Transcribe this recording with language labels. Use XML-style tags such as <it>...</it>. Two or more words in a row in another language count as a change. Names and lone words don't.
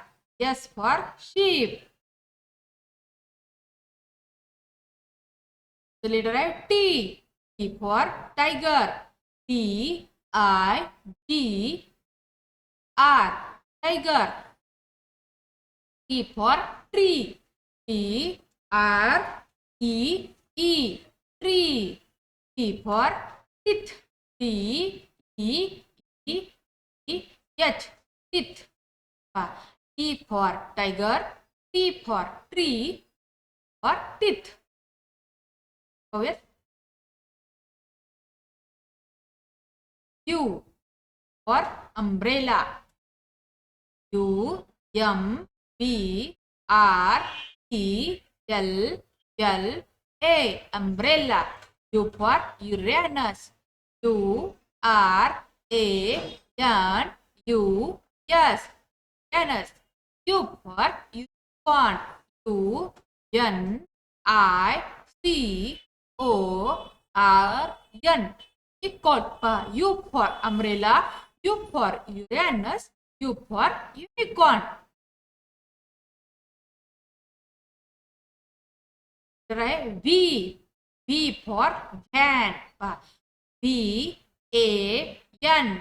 <en>S for sheep. The letter I T. T for tiger. T I G R. Tiger. T for tree. T R E E. Tree. T for teeth. T E E E H. Teeth. T for tiger. T for tree. For teeth. Go with U for umbrella. U M B R E L L A. Umbrella. U for Uranus. U R A N U S. Uranus. U for unicorn. U N I C O R N. U for umbrella. U for Uranus. U for unicorn. Right? V. V for van. V A N.</en>